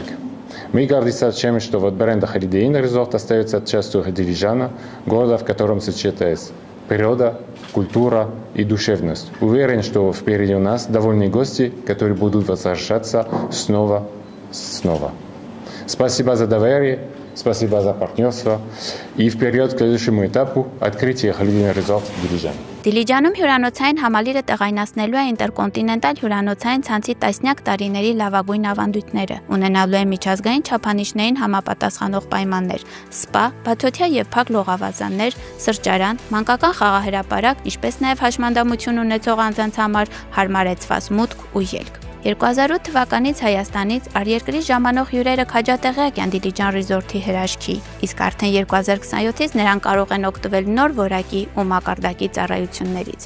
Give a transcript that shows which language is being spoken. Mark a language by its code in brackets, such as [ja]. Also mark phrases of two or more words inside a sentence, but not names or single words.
[ru] Мы гордимся тем, что бренд Holiday Inn Resort остается частью Дилижана, города, в котором сочетается природа, культура и душевность. Уверен, что впереди у нас довольные гости, которые будут возвращаться снова. Спасибо за доверие, спасибо за партнерство и вперед к следующему этапу открытия Holiday Inn Resort Дилижан. [hy] Դիլիջանում հյուրանոցային համալիրը տեղայնացնելու է ինտերկոնտինենտալ հյուրանոցային ցանցի տասնյակ տարիների լավագույն ավանդույթները, ունենալու է միջազգային չափանիշներին համապատասխանող պայմաններ, սպա, բացօթյա եւ փակ լողավազաններ, սրճարան, մանկական խաղահրապարակ, ինչպես նաեւ հաշմանդամություն ունեցող անձանց համար հարմարեցված մուտք ու ելք։ 2008 թվականից Հայաստանից արտերկրից ժամանող հյուրերը քաջատեղյակ են Դիլիջան Resort-ի հրաշքի, իսկ արդեն 2027-ից նրանք կարող են օգտվել նոր որակի ու մակարդակի ծառայություններից։